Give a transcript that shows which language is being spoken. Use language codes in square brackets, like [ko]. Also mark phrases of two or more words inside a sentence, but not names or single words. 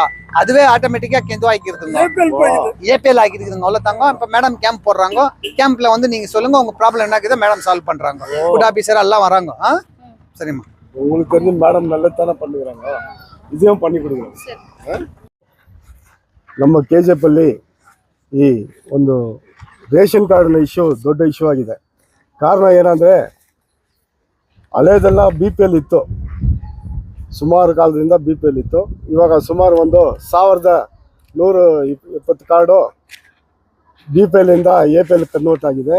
[ta] அதுவே ஆட்டோமேட்டிக்கா இது ஆகிக்கிறதுங்க, ஏபிஎல் ஆகிக்கிறதுங்க. அவ்வளோதாங்க. இப்போ மேடம் கேம்ப் போடுறாங்க, கேம்ப்ல வந்து நீங்க சொல்லுங்க உங்க ப்ராப்ளம் என்ன இருக்குது, மேடம் சால்வ் பண்றாங்க. [en] food officer [ta] எல்லாம் வராங்க. சரிம்மா. உங்களுக்கு தெரிஞ்சு மேடம் நல்லதானே பண்ணுறாங்க, இதையும் பண்ணி கொடுக்குறோம். [kn] ನಮ್ಮ ಕೆಜೆಪಲ್ಲಿ ಈ ಒಂದು [en] ration card-na [kn] ದೊಡ್ಡ ಇಶ್ಯೂ ಆಗಿದೆ. ಕಾರಣ ಏನಂದರೆ ಹಳೇದೆಲ್ಲ ಬಿ ಪಿ ಎಲ್ ಇತ್ತು, ಸುಮಾರು ಕಾಲದಿಂದ ಬಿ ಪಿ ಎಲ್ ಇತ್ತು. ಇವಾಗ ಸುಮಾರು ಒಂದು 1,120 ಕಾರ್ಡು ಬಿ ಪಿ ಎಲ್ಲಿಂದ ಎ ಪಿ ಎಲ್ ಕನ್ವರ್ಟ್ ಆಗಿದೆ.